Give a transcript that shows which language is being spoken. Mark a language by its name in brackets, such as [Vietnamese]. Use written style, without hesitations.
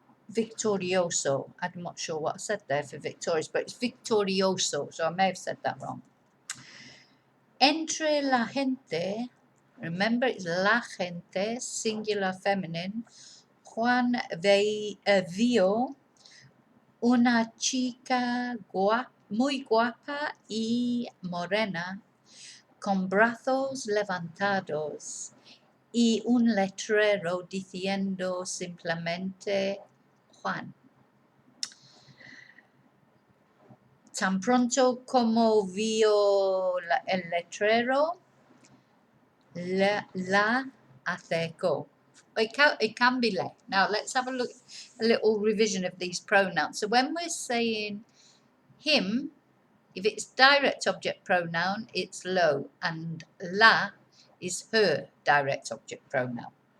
[English] Victorioso, I'm not sure what I said there for victorious, but it's victorioso, so I may have said that wrong. [Spanish] Entre la gente, [English] remember it's [Spanish] la gente, [English] singular feminine, [Spanish] Juan vio una chica muy guapa y morena, con brazos levantados y un letrero diciendo simplemente Juan. Tan pronto como vio el letrero, la acercó. [English] It can be le. Now let's have a little revision of these pronouns. So when we're saying him, if it's direct object pronoun, it's lo, and la is her direct object pronoun.